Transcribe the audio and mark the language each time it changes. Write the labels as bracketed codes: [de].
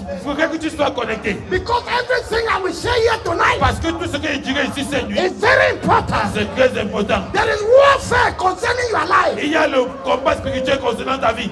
[fr] Il faudrait que tu sois connecté. [en] Because everything I will say here tonight [fr] Parce que tout ce que je dirai ici cette nuit, [en] is very important. [fr] c'est très important. [en] There is warfare concerning your life, [fr] Il y a le combat spirituel concernant ta vie,